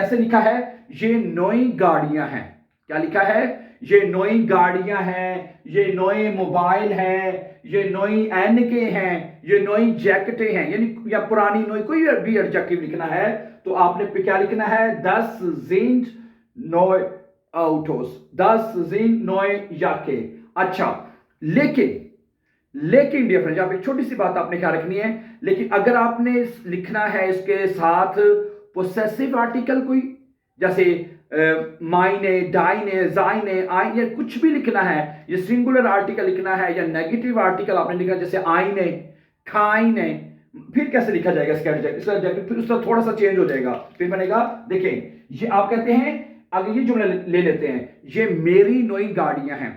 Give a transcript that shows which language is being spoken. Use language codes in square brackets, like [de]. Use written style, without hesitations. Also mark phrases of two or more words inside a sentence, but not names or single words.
[hi] ऐसे लिखा है ये नई गाड़ियां हैं, क्या लिखा है, ये नई गाड़ियां हैं, ये नए मोबाइल हैं, ये नई एनके हैं, ये नई जैकेटें हैं, यानी या पुरानी नई कोई भी एडजेक्टिव लिखना है तो आपने क्या लिखना है, [de] 10 sind neue Autos, 10 sind neue Jacke। [hi] अच्छा लेकिन [en] dear friends, [hi] आप एक छोटी सी बात आपने ख्याल रखनी है, लेकिन अगर आपने लिखना है इसके साथ [en] possessive article [hi] कोई, जैसे माइने, डाइने, जाइने, आइने, कुछ भी लिखना है, ये [en] singular article [hi] लिखना है या [en] negative article [hi] आपने लिखना है, जैसे आइने, खाइने, फिर कैसे लिखा जाएगा इसका एडजेक्टिव, फिर उसका थोड़ा सा चेंज हो जाएगा, फिर बनेगा, देखें ये आप कहते हैं अगर ये जुमला ले लेते हैं, ये मेरी नई गाड़ियां हैं।